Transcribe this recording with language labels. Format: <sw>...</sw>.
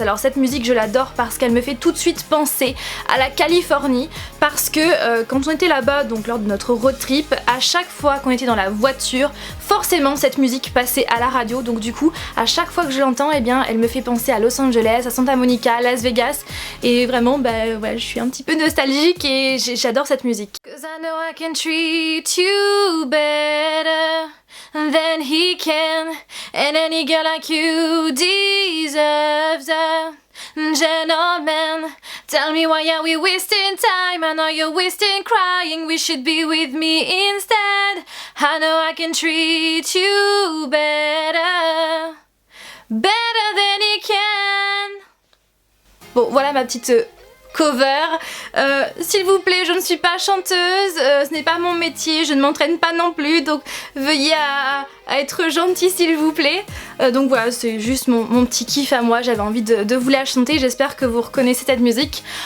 <fr>Alors cette musique je l'adore parce qu'elle me fait tout de suite penser à la Californie, parce que quand on était là-bas, donc lors de notre road trip, à chaque fois qu'on était dans la voiture, forcément cette musique passait à la radio, donc du coup à chaque fois que je l'entends, eh bien elle me fait penser à Los Angeles, à Santa Monica, à Las Vegas, et vraiment ouais, je suis un petit peu nostalgique et j'adore cette musique.</fr> <en>'Cause I know I can treat you better than he can, and any girl like you deserves a gentleman. Tell me why are we wasting time? I know you're wasting crying, we should be with me instead. I know I can treat you better, better than he can.</en> <fr>Bon, voilà ma petite cover. S'il vous plaît, je ne suis pas chanteuse, ce n'est pas mon métier, je ne m'entraîne pas non plus, donc veuillez à être gentil s'il vous plaît. Donc voilà, c'est juste mon petit kiff à moi, j'avais envie de vous la chanter, j'espère que vous reconnaissez cette musique.</fr>